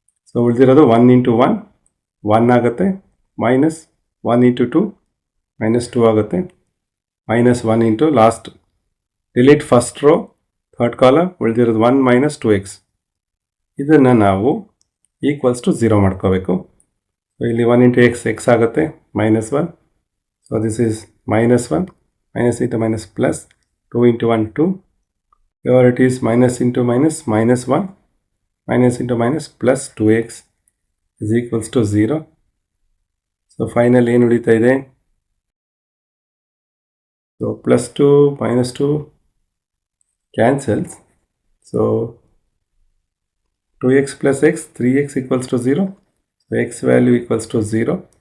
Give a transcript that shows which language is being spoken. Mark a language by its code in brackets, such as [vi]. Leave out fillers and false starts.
[kn] So ಉಳಿದಿರೋದು 1 into 1 ಆಗುತ್ತೆ, minus 1 into 2 minus 2 ಆಗುತ್ತೆ, minus 1 into [en] last delete first row third column, [kn] ಉಳಿದಿರೋದು 1 minus 2x. ಇದನ್ನು ನಾವು ಈಕ್ವಲ್ಸ್ ಟು 0 ಮಾಡ್ಕೋಬೇಕು. ಇಲ್ಲಿ 1 into x ಆಗುತ್ತೆ -1. [en] So this is -1, minus into minus plus, 2 into 1 2. Here it is minus into minus, -1, minus into minus plus 2x is equals to 0. So final [kn] ಏನು ಉಳಿತಾ ಇದೆ? [en] So plus 2 minus 2 cancels. So 2x plus x, 3x equals to 0. So x value equals to 0.